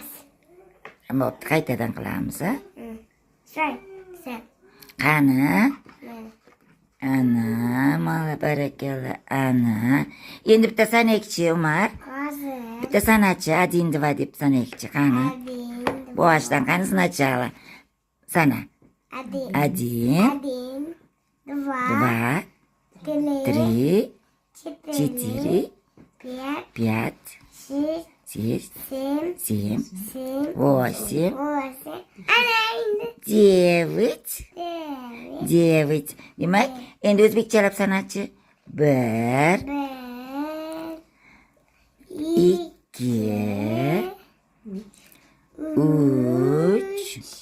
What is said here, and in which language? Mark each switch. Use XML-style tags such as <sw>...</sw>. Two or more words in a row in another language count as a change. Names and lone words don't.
<uz>Bo'pti, qaytadan qilamiz, a? Sen. Qani? Ana, mana barakallah. Ana. Endi bitta sanakchi Umar. Hozir. Bitta sanachi, 1, 2 deb sanakchi. Qani?</uz> <ru>Один.</ru> <uz>Boshdan qani сначала. Sana.</uz> <ru>Один.</ru> <uz>1,</uz> <ru>Один.</ru> <uz>2,</uz> <ru>Три.</ru> <uz>3,</uz> <ru>Четыре.</ru> <uz>4,</uz> <ru>Пять.</ru> <uz>5,</uz> <ru>Шесть.</ru> <uz>6,</uz> <ru>Семь.</ru> <uz>7, 8,</uz> <ru>Восемь.</ru> <uz>Ana endi. 9.</uz> <ru>Девять.</ru> <uz>Demak, endi o'zbekchalab sanatchi. 1, Bir. 2, 3,</uz>